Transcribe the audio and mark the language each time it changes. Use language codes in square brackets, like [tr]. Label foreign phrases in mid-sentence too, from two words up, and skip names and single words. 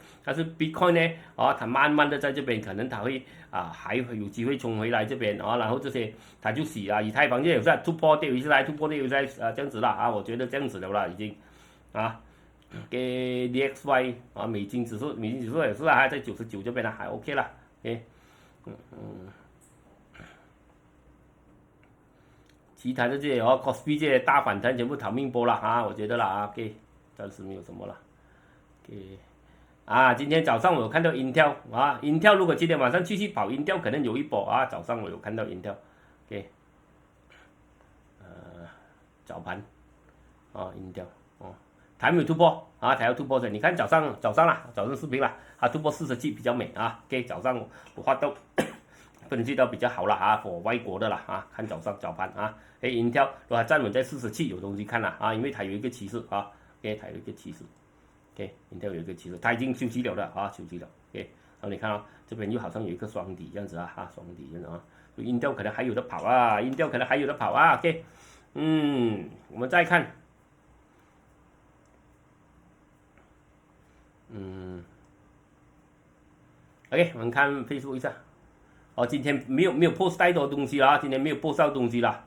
[zh] 但是 Bitcoin 呢，啊，它慢慢的在這邊，可能它會還會有機會衝回來這邊啊，然後這些它就洗啊，以太坊就有在突破跌回來，突破跌回來這樣子啦啊，我覺得這樣子的啦已經啊，給 DXY 啊，美金指數也是啊，還在99這邊啦，還 OK 啦 ，OK，其他的這些Kospi 這些大反彈全部逃命波了啊，我覺得啦啊 ，OK， 暫時沒有什麼了 ，OK， 啊，今天早上我有看到 Intel 啊 ，Intel 如果今天晚上繼續跑 Intel 可能有一波啊，早上我有看到 Intel，OK，早盤啊 Intel 哦，它還沒有突破啊，它要突破的，你看早上視頻啦，它突破47比較美啊 ，OK， 早上我畫到分析到比較好了啊，我外國的啦啊，看早盤啊。Intel 如果它站穩在47有東西看了啊，因為它有一個趨勢啊 ，OK， 它有一個趨勢 ，OK，Intel 有一個趨勢，它已經休息了的啊，休息了 ，OK， 然後你看啊，這邊又好像有一個雙底這樣子啊，雙底這樣啊，所以 Intel 可能還有得跑啊 ，Intel 可能還有得跑啊 ，OK， 我們再看，OK， 我們看 Facebook 一下，今天沒有 post 太多東西啦，今天沒有 post 到東西啦。